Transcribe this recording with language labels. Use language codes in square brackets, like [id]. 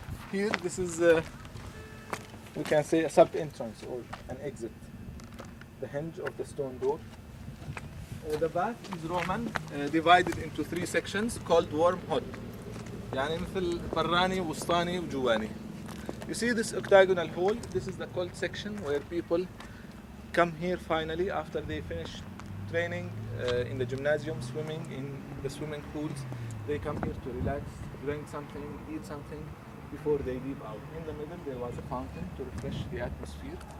[en] Here, this is, we can say, a sub-entrance or an exit. The hinge of the stone door. The bath is Roman, divided into 3 sections called warm hot. [ar] يعني مثل براني وسطاني وجواني. [en] You see this octagonal hole? This is the cold section where people come here finally after they finish training in the gymnasium, swimming in the swimming pools. They come here to relax, drink something, eat something before they leave out. In the middle there was a fountain to refresh the atmosphere.